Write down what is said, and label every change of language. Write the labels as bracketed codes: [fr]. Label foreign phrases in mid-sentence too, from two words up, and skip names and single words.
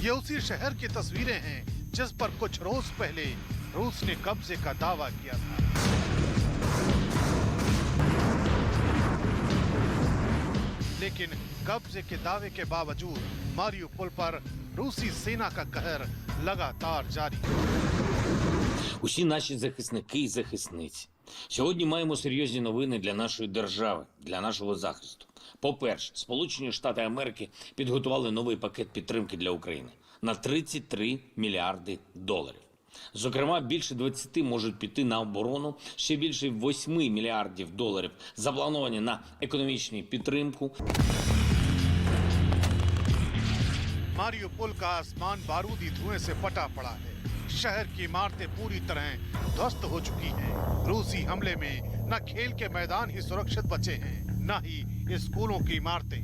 [hi] ये उसी शहर की तस्वीरें हैं जिस पर कुछ रोज पहले रूस ने कब्जे का दावा किया था। लेकिन कब्जे के दावे के बावजूद मारियोपोल पर रूसी सेना का कहर लगातार जारी है। [uk] Усі наші захисники і захисниці. Сьогодні маємо серйозні новини для нашої держави, для нашого захисту. По-перше, Сполучені Штати Америки підготували новий пакет підтримки для України на 33 мільярди доларів. Зокрема, більше 20 можуть піти на оборону, ще більше 8 мільярдів доларів заплановані на економічну підтримку. [hi] मारियोपोल का आसमान बारूदी धुएं से फटा पड़ा है। शहर की इमारतें पूरी तरह ध्वस्त हो चुकी हैं। रूसी हमले में न खेल के मैदान ही सुरक्षित बचे हैं, न ही स्कूलों की इमारतें।